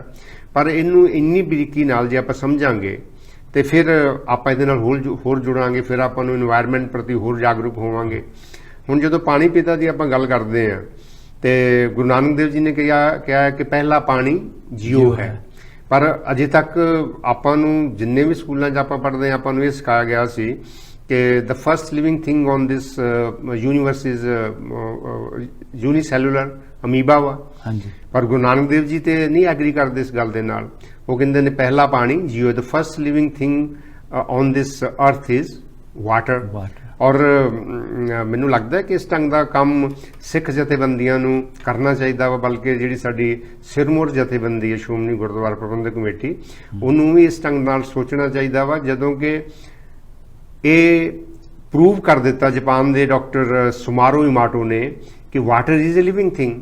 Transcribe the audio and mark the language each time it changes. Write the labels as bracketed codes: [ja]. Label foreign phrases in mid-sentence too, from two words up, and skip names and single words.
[pa] ਪਰ ਇਹਨੂੰ ਇੰਨੀ ਬਰੀਕੀ ਨਾਲ ਜੇ ਆਪਾਂ ਸਮਝਾਂਗੇ ਤੇ ਫਿਰ ਆਪਾਂ ਇਹਦੇ ਨਾਲ ਹੋਰ ਜੁੜਾਂਗੇ, ਫਿਰ ਆਪਾਂ ਨੂੰ এনवायरमेंट ਪ੍ਰਤੀ ਹੋਰ ਜਾਗਰੂਕ ਹੋਵਾਂਗੇ। ਹੁਣ ਜਦੋਂ ਪਾਣੀ ਪਿਤਾ ਦੀ ਆਪਾਂ ਗੱਲ ਕਰਦੇ ਆ ਤੇ ਗੁਰੂ ਨਾਨਕ ਦੇਵ ਜੀ ਨੇ ਕਿਹਾ ਕਿ ਪਹਿਲਾ ਪਾਣੀ ਜੀਓ ਹੈ। ਪਰ ਅਜੇ ਤੱਕ ਆਪਾਂ ਨੂੰ ਜਿੰਨੇ ਵੀ ਸਕੂਲਾਂ 'ਚ ਆਪਾਂ ਪੜ੍ਹਦੇ ਆ, ਆਪਾਂ ਨੂੰ ਇਹ ਸਿਖਾਇਆ ਗਿਆ ਸੀ ਕਿ [en] the first living thing on this universe is unicellular amoeba [pa] ਵਾ। ਹਾਂਜੀ। ਪਰ ਗੁਰੂ ਨਾਨਕ ਦੇਵ ਜੀ ਤੇ ਨਹੀਂ ਐਗਰੀ ਕਰਦੇ ਇਸ ਗੱਲ ਦੇ ਨਾਲ। ਉਹ ਕਹਿੰਦੇ ਨੇ ਪਹਿਲਾ ਪਾਣੀ ਜੀਓ, [en] the first living thing on this earth is water। [pa] ਔਰ ਮੈਨੂੰ ਲੱਗਦਾ ਕਿ ਇਸ ਢੰਗ ਦਾ ਕੰਮ ਸਿੱਖ ਜਥੇਬੰਦੀਆਂ ਨੂੰ ਕਰਨਾ ਚਾਹੀਦਾ ਵਾ, ਬਲਕਿ ਜਿਹੜੀ ਸਾਡੀ ਸਿਰਮੌਰ ਜਥੇਬੰਦੀ ਹੈ ਸ਼੍ਰੋਮਣੀ ਗੁਰਦੁਆਰਾ ਪ੍ਰਬੰਧਕ ਕਮੇਟੀ, ਉਹਨੂੰ ਵੀ ਇਸ ਢੰਗ ਨਾਲ ਸੋਚਣਾ ਚਾਹੀਦਾ ਵਾ। ਜਦੋਂ ਕਿ ਇਹ ਪ੍ਰੂਵ ਕਰ ਦਿੱਤਾ ਜਾਪਾਨ ਦੇ ਡਾਕਟਰ ਸੁਮਾਰੋ ਇਮਾਟੋ ਨੇ ਕਿ [en] water is a living thing.